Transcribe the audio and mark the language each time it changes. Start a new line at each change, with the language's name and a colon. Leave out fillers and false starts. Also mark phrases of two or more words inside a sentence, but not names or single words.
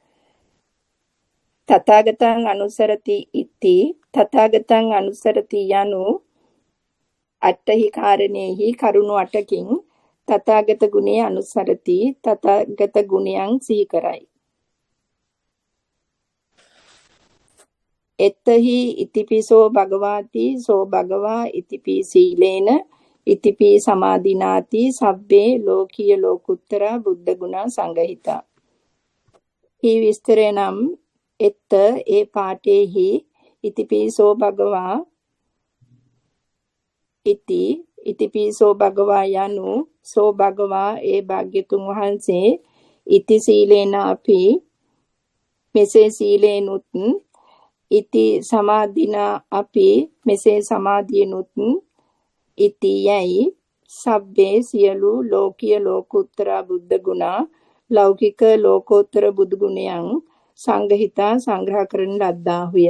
Pali: තථාගතං අනුසරති ඉති තථාගතං අනුසරති යනු අට්ඨහි කාරණේහි
Sinhala: කරුණු 8කින්
Pali: තථාගත ගුණේ අනුසරති
Sinhala: තථාගත ගුණයන් සිහි කරයි.
Pali: එත්තහි ඉතිපිසෝ භගවාති සෝ භගවා ඉතිපි සීලේන ඉතිපි සමාධිනාති සබ්බේ ලෝකීය ලෝකුත්තර බුද්ධ ගුණ සංගහිතා. හි
Sinhala: විස්තරය නම්
Pali: එත්ත ඒ පාඨේහි ඉතිපිසෝ භගවා ඉතිපිසෝ භගවා
Sinhala: යනු
Pali: සෝ භගවා
Sinhala: ඒ භාග්‍යතුන් වහන්සේ
Pali: ඉති සීලේන
Sinhala: අපි මෙසේ සීලේනුත්
Pali: ඉති සමාධිනා
Sinhala: අපි මෙසේ සමාධියනුත් ඉති යයි සබ්බේ සියලු
Pali: ලෝකීය ලෝකෝත්තර බුද්ධ ගුණ
Sinhala: ලෞකික ලෝකෝත්තර බුදු ගුණයන් සංගහිතා සංග්‍රහ කරන ලද්දාහුය.